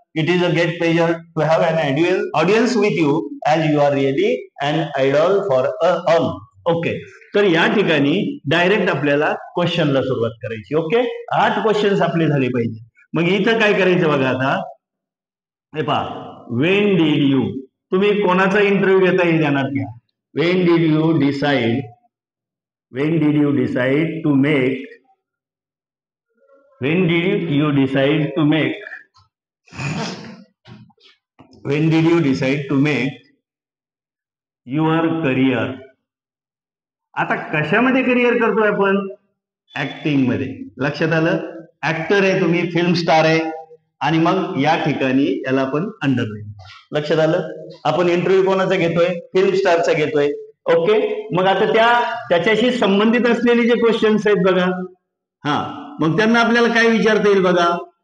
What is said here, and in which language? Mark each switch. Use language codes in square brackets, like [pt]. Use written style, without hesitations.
[en] It is a great pleasure to have an audience with you as you are really an idol for all. Okay. [mr] तर या ठिकाणी direct आपल्याला क्वेश्चनला सुरुवात करायची. Okay. 8 questions आपले झाले पाहिजे. मग इथं काय करायचं बघा. आता हे पहा, [en] when did you, [mr] तुम्ही कोणाचा इंटरव्ह्यू घेता हे ध्यानात घ्या. [en] When did you decide, when did you decide to make, when did you decide to make, when did you decide to make your career. [mr] आता कशामध्ये करिअर करतोय आपण? ऍक्टिंग मध्ये. लक्षात आलं. ऍक्टर आहे तुम्ही, फिल्म स्टार आहे. आणि मग या ठिकाणी याला आपण अंडरलाईन. लक्षात आलं. आपण इंटरव्ह्यू कोणाचा घेतोय? फिल्म स्टारचा घेतोय. ओके. मग आता त्याच्याशी संबंधित असलेले जे क्वेश्चन्स आहेत बघा, हा, मग त्यांना आपल्याला काय विचारता येईल बघा.